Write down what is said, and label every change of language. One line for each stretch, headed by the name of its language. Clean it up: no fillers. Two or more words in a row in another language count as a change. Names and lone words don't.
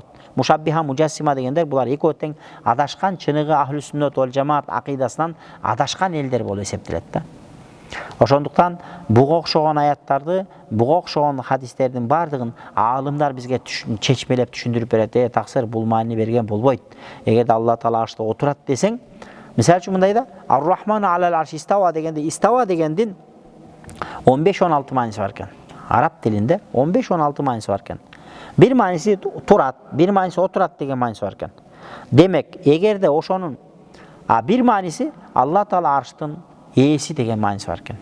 Kyrgyz: Мушаббиха, мужассима дегендер булар экөө тең адашкан, чыныгы
Arabic: أهل السنة والجماعة
Kyrgyz: акыйдасынан адашкан элдер болуп эсептелет да. Ошондуктан буга окшогон аяттарды, буга окшогон хадистердин бардыгын аалымдар бизге чечмелеп түшүндүрүп берет. Таксыр бул маани берген болбойт. Эгерде Алла Таала аршта отурат десең, мисалы үчүн мындайда
Arabic: الرحمن على العرش استوى
Kyrgyz: дегенде, истава дегендин 15-16 мааниси бар экен. Араб тилинде 15-16 мааниси бар экен. Бир мааниси турат, бир мааниси отурат деген мааниси бар экен. Демек, эгерде ошонун бир мааниси Алла Таала арштын ээси деген мааниси бар экен.